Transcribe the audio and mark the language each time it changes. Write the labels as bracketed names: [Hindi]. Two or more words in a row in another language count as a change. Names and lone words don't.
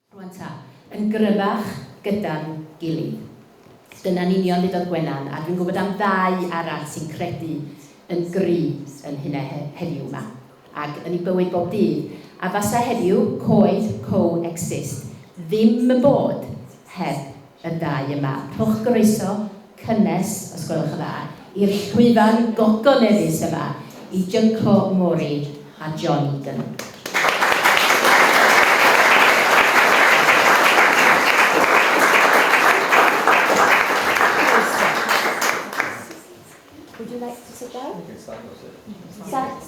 [Welsh] ta, yn gryfach gyda'n gilydd. Dyna'n union ddudodd Gwenan, a dwi'n gwybod am ddau arall sy'n credu yn gry yn hynna heddiw yma, ac yn ei bywyd bob dydd. A fasa heddiw, Coed, Coexist, ddim yn bod heb y ddau yma. Rhowch groeso cynnes, os gwelwch yn dda, i'r llwyfan gogoneddus yma, i Junko, Mori a Egan. [English] Would you like to sit down? You can stand or sit.